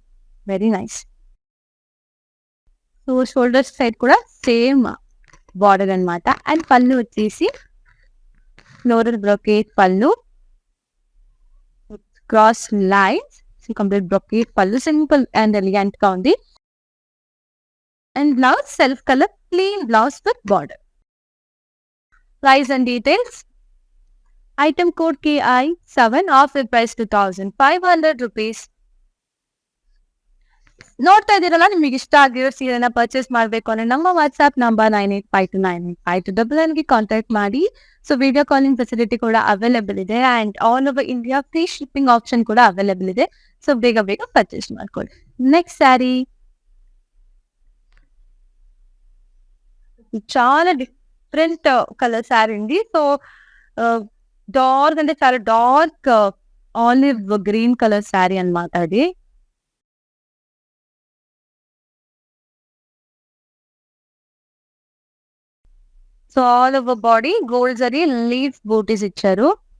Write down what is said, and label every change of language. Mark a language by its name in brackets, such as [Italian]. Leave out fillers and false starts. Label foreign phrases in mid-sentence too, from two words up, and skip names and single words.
[English] very nice. so shoulder side [Telugu] కూడా [English] same border [Telugu] అనమాట. అండ్ పళ్ళు వచ్చేసి [English] floral brocade [Telugu] పళ్ళు, [English] cross lines, complete brocade [Telugu] పళ్ళు, [English] simple and elegant [Telugu] గా ఉంది. [English] And blouse self color plain blouse with border. Price and details. Item code KI7, offer price 2,500 rupees. [Kannada] ನೋಡ್ತಾ ಇದ್ದೀರಲ್ಲ, ನಿಮಗೆ ಇಷ್ಟ ಆಗಿರೋ ಸೀರೆನ ಪರ್ಚೇಸ್ ಮಾಡಬೇಕು ಅಂದ್ರೆ ನಮ್ಮ [English] WhatsApp number [Kannada] 9852985299ಗೆ ಕಾಂಟ್ಯಾಕ್ಟ್ ಮಾಡಿ. [English] so video calling facility [Kannada] ಕೂಡ ಅವೈಲೇಬಲ್ ಇದೆ [English] and all over India free shipping option [Kannada] ಕೂಡ ಅವೈಲೇಬಲ್ ಇದೆ. ಸೊ ಬೇಗ ಪರ್ಚೇಸ್ ಮಾಡ್ಕೊಳ್ಳಿ. [English] next saree [Telugu] చాలా డిఫరెంట్ కలర్ శారీ అండి. [English] so dark [Telugu] అంటే చాలా [English] dark olive green color saree [Telugu] అనమాట అది. [English] so all over body gold [Telugu] జరీ [English] leaf booties [Telugu] ఇచ్చారు.